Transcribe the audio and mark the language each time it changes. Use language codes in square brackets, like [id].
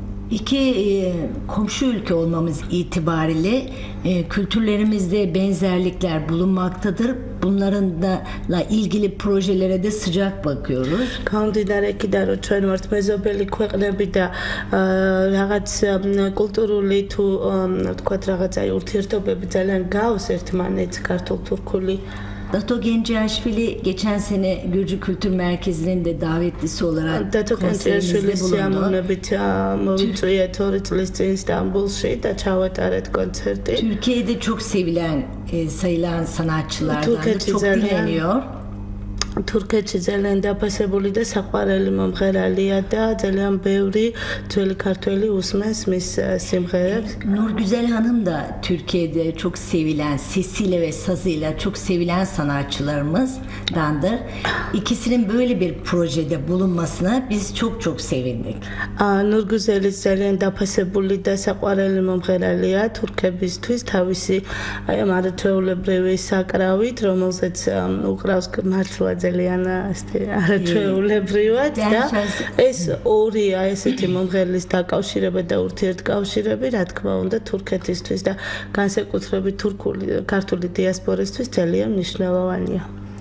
[tr] İki komşu ülke olmamız itibariyle kültürlerimizde benzerlikler bulunmaktadır. Bunlarla ilgili projelere de sıcak bakıyoruz. [ka] Გამდინარეკიდან რომ ჩვენ ვართ მეზობელი ქვეყნები და რაღაც კულტურული თუ თქვათ რაღაცა ურთიერთობები ძალიან გავს ერთმანეთს ქართულ-თურქული. [tr] Dato Genceaşvili geçen sene Gürcü Kültür Merkezi'nin de davetlisi olarak [ka] Dato Genceaşvili სიამოვნებით მოვიწვიეთ 2 წლის წინ İstanbulში და ჩავატარეთ კონცერტი. [tr] Türkiye'de çok sevilen, sayılan sanatçılardan çok dinleniyor. [ka] თურქეთში ძალიან დაფასებული და საყვარელი მომღერალია და ძალიან ბევრი ძველი ქართველი უსმენს მის სიმღერებს. [tr] Nurgüzel Hanım da Türkiye'de çok sevilen, sesiyle ve sazıyla çok sevilen sanatçılarımızdandır. İkisinin böyle bir projede bulunmasına biz çok sevindik. [ka] Nurgüzelis ძალიან დაფასებული და საყვარელი მომღერალია თურქებისთვის თავისი აი ამ არაჩვეულებრივი საკრავით, რომელზეც უკრავს მართლა ძალიან არაჩვეულებრივად და ეს ორია ესეთი მომღერლის დაკავშირება და ურთიერთკავშირები, რა თქმა უნდა, თურქეთისთვის და განსაკუთრებით ქართული დიასპორისთვის ძალიან მნიშვნელოვანია.